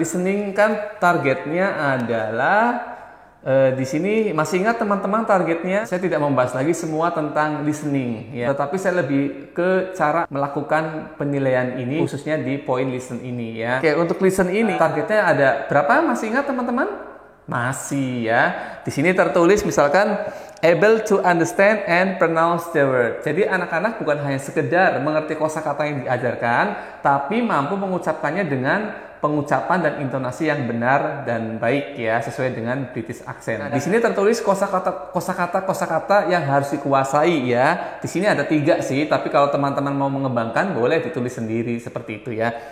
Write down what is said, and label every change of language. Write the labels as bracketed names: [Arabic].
[Indonesian] Listening kan targetnya adalah di sini masih ingat teman-teman targetnya? Saya tidak membahas lagi semua tentang listening ya. Tetapi saya lebih ke cara melakukan penilaian ini khususnya di point listen ini ya. Oke, untuk listen ini targetnya ada berapa? Masih ingat teman-teman? Masih ya. Di sini tertulis misalkan [English] able to understand and pronounce the word. [Indonesian] Jadi anak-anak bukan hanya sekedar mengerti kosakata yang diajarkan, tapi mampu mengucapkannya dengan pengucapan dan intonasi yang benar dan baik ya, sesuai dengan British accent. Di sini tertulis kosakata yang harus dikuasai ya. Di sini ada 3 sih, tapi kalau teman-teman mau mengembangkan boleh ditulis sendiri seperti itu ya.